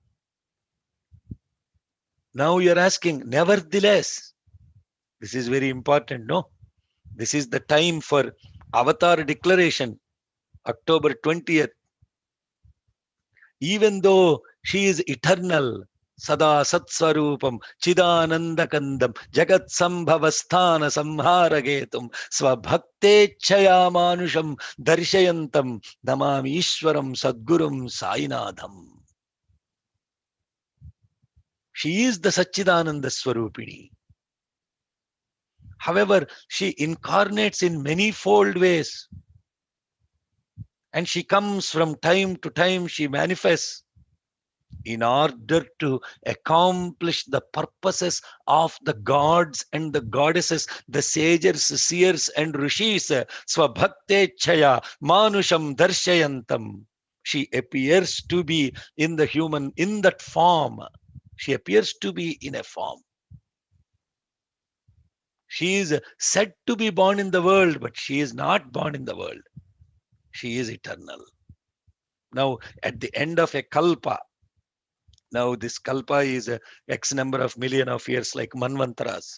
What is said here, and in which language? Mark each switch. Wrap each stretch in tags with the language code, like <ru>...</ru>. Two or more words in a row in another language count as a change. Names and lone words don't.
<en>Now you are asking, nevertheless, this is very important, no? This is the time for Avatar declaration, October 20th. Even though she is eternal,</en> <sa>Sada Satswarupam, Chidanandakandam, Jagat Sambhavasthana Samharagetum, Swabhakte Chayamanusham, Darshayantam, Namami Ishwaram Sadgurum Sainadham.</sa> <en>She is the</en> <sa>Satchidananda Swarupini.</sa> <en>However, she incarnates in many-fold ways. And she comes from time to time, she manifests in order to accomplish the purposes of the gods and the goddesses, the sages, seers and rishis.</en> <sa>Swabhakte chaya manusham darshayantam.</sa> <en>She appears to be in the human, in that form. She appears to be in a form. She is said to be born in the world, but she is not born in the world. She is eternal. Now, at the end of a kalpa, now this kalpa is X number of million of years, like manvantaras.</en>